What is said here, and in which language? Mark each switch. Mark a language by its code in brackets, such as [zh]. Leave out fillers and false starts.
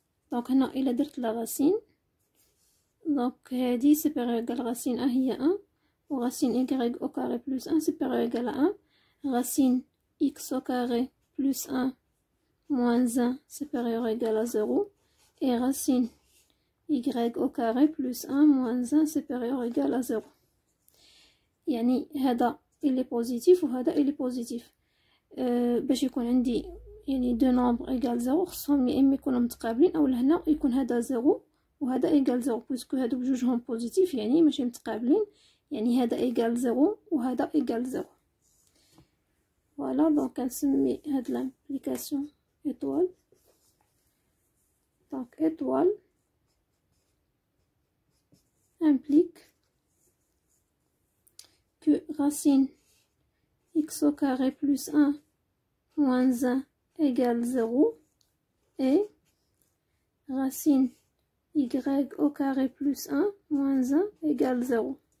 [fr] Donc [ar] هنا إلا درت [fr] la racine, donc هادي supérieur ou égal à racine 1 هي 1 و racine y au carré plus 1 supérieur ou égal à 1 racine x au carré plus 1 moins 1 supérieur ou égal à 0 et racine y au carré plus 1 moins 1 supérieur ou égal à 0. [ar] يعني هذا اللي بوزيتيف وهذا اللي بوزيتيف. باش يكون عندي يعني دو نومبر ايغال 0 خصهم يا اما يكونوا متقابلين او لهنا يكون هذا 0 وهذا ايغال 0 بويسكو هادو بجوجهم بوزيتيف يعني ماشي متقابلين، يعني هذا ايغال 0 وهذا ايغال 0. فوالا دونك كنسمي هاد لامبليكاسيون étoile. [fr] Donc étoile implique que racine x au carré plus 1 moins 1 égale 0 et racine y au carré plus 1 moins 1 égale 0